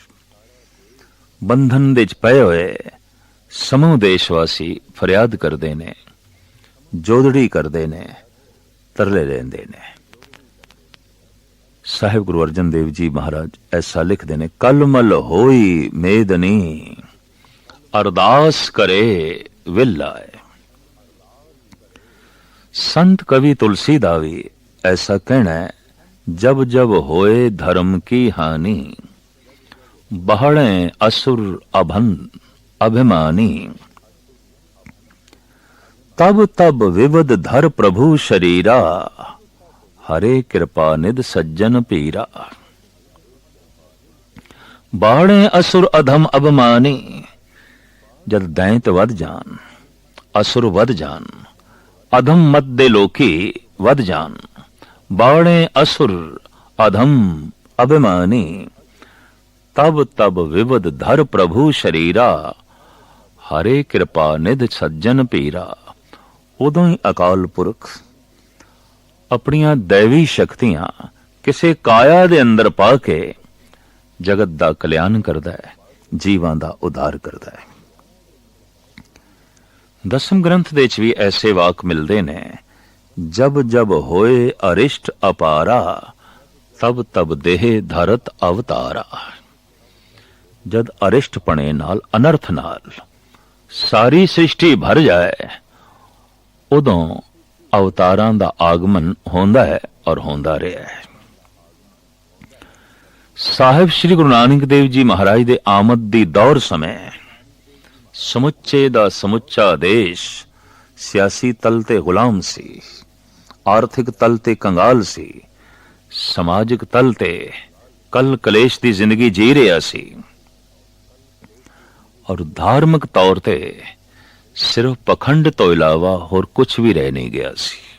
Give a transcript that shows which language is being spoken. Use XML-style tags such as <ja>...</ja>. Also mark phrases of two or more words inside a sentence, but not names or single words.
<pa>ਬੰਧਨ ਦੇ ਚ ਪਏ ਹੋਏ ਸਮੂਹ ਦੇਸ਼ਵਾਸੀ ਫਰਿਆਦ ਕਰਦੇ ਨੇ, ਜੋਦੜੀ ਕਰਦੇ ਨੇ, ਤਰਲੇ ਲੈਂਦੇ ਨੇ। ਸਾਹਿਬ ਗੁਰੂ ਅਰਜਨ ਦੇਵ ਜੀ ਮਹਾਰਾਜ ਐਸਾ ਲਿਖਦੇ ਨੇ, ਕਲਮਲ ਹੋਈ ਮੇਦਨੀ ਅਰਦਾਸ ਕਰੇ ਵਿਲ ਆਏ। ਸੰਤ ਕਵੀ ਤੁਲਸੀ ਦਾ ਭੀ ਐਸਾ ਕਹਿਣਾ ਹੈ,</pa> <awa>जब जब होए धर्म की हानि बहड़े असुर अभन अभिमानी। तब तब विवद धर प्रभु शरीरा हरे कृपा निध सज्जन पीरा। बाणे असुर अधम अभिमानी,</awa> <pa>ਜਦ ਦੈਂਤ ਵਧ ਜਾਣ, ਅਸੁਰ ਵਧ ਜਾਣ, ਅਧਮ ਮਤ ਦੇ ਲੋਕੀ ਵਧ ਜਾਣ।</pa> <awa>बाणे असुर अधम अभिमानी, तब तब विवद धर प्रभु शरीरा, हरे कृपा निध सज्जन पीरा।</awa> <pa>ਉਦੋਂ ਹੀ ਅਕਾਲ ਪੁਰਖ ਅਪਣੀਆਂ ਦੈਵੀ ਸ਼ਕਤੀਆਂ ਕਿਸੇ ਕਾਇਆ ਦੇ ਅੰਦਰ ਪਾ ਕੇ ਜਗਤ ਦਾ ਕਲਿਆਣ ਕਰਦਾ ਹੈ, ਜੀਵਾਂ ਦਾ ਉੱਧਾਰ ਕਰਦਾ ਹੈ। ਦਸਮ ਗ੍ਰੰਥ ਦੇ ਚ ਭੀ ਐਸੇ ਵਾਕ ਮਿਲਤੇ ਨੇ,</pa> <awa>जब जब होए अरिष्ट अपारा, तब तब देह धरत अवतारा।</awa> <pa>ਜਦ ਅਰਿਸ਼ਟ ਪਣੇ ਨਾਲ, ਅਨਰਥ ਨਾਲ ਸਾਰੀ ਸ੍ਰਿਸ਼ਟੀ ਭਰ ਜਾਏ, ਉਦੋਂ ਅਵਤਾਰਾਂ ਦਾ ਆਗਮਨ ਹੁੰਦਾ ਹੈ ਔਰ ਹੁੰਦਾ ਰਿਹਾ ਹੈ। ਸਾਹਿਬ ਸ੍ਰੀ ਗੁਰੂ ਨਾਨਕ ਦੇਵ ਜੀ ਮਹਾਰਾਜ ਦੇ ਆਮਦ ਦੀ ਦੌਰ ਸਮੇਂ ਸਮੁੱਚੇ ਦਾ ਸਮੁੱਚਾ ਦੇਸ਼ ਸਿਆਸੀ ਤਲ ਤੇ ਗੁਲਾਮ ਸੀ, ਆਰਥਿਕ ਤਲ ਤੇ ਕੰਗਾਲ ਸੀ, ਸਮਾਜਿਕ ਤਲ ਤੇ ਕਲ ਕਲੇਸ਼ ਦੀ ਜ਼ਿੰਦਗੀ ਜੀ ਰਿਹਾ ਸੀ, ਔਰ ਧਾਰਮਿਕ ਤੌਰ ਤੇ ਸਿਰਫ਼ ਪਖੰਡ ਤੋ ਇਲਾਵਾ ਹੋਰ ਕੁਝ ਭੀ ਰਹਿ ਨਹੀਂ ਗਿਆ ਸੀ।</pa>